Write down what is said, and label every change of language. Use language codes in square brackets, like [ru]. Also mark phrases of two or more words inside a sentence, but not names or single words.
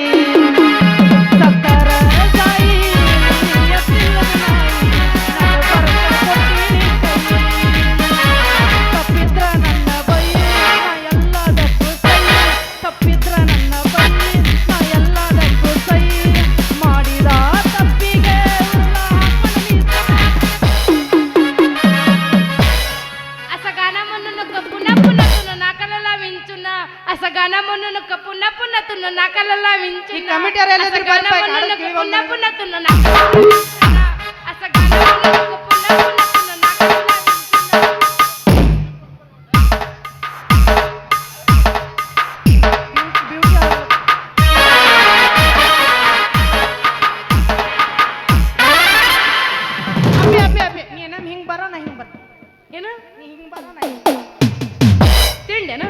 [kn] ಸತ್ತರ ಸಾಯಿ ನೀ ಎತ್ತಿಲ್ಲದ ನಾಯಿ ನಡಬರ್ಕ ಕೊಟ್ಟಿನಿ ಕೈ ತಪ್ಪಿದ್ರ ನನ್ನ ಬೈ ನಾ ಎಲ್ಲದಕ್ಕೂ ಸೈ ತಪ್ಪಿದ್ರ ನನ್ನ ಬೈ ನಾ ಎಲ್ಲದಕ್ಕೂ ಸೈ ಮಾಡಿದ ತಪ್ಪಿಗೆ [mr] असं गाणं म्हणू नको पुन्हा पुन्हा तुला नाकाला विंचून असं गाणं म्हणू नको पुन्हा पुन्हा तुला नाकाला विंचून [kn] ಈ ಕಮಿಟಿ ಯಾರು ಎಲ್ಲ [mr] असं [kn] ಇದ್ರು [mr] गाणं [kn] ಬರ್ರಿ, [mr] म्हणू [kn] ಹಾಡು [mr] नको [kn] ಕೇಳಿ [mr] पुन्हा [kn] ಬಂದ್ರೆ. [mr] पुन्हा तुला नाकाला विंचून असं गाणं म्हणू नको पुन्हा पुन्हा तुला नाकाला विंचून [kn] ಅಪ್ಪಿ ಅಪ್ಪಿ ಅಪ್ಪಿ ನೀ ನಮ್ ಹಿಂಗ್ ಬರೋ ನಾ ಹಿಂಗ್ ಬರ ಏನು ನೀ ಹಿಂಗ್ ಬರೋ ನಾ ತಿಂಡೇನು